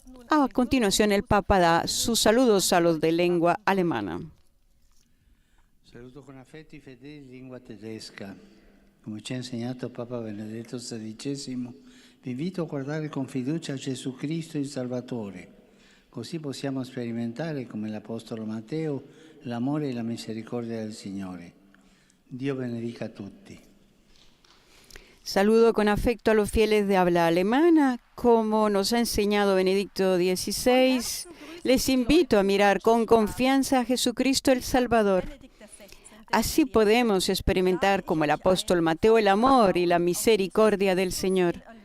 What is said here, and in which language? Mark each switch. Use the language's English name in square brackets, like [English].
[Spanish] A continuación, el Papa da sus saludos a los de lengua alemana. [Italian] Saluto con affetti i fedeli di lingua tedesca. Come ci ha insegnato Papa Benedetto XVI, vi invito a guardare con fiducia a Gesù Cristo il Salvatore. Così possiamo sperimentare, come l'Apostolo Matteo, l'amore e la misericordia del Signore. Dio benedica a tutti. [Spanish] Saludo con afecto a los fieles de habla alemana. Como nos ha enseñado Benedicto XVI, les invito a mirar con confianza a Jesucristo el Salvador. Así podemos experimentar, como el apóstol Mateo, el amor y la misericordia del Señor.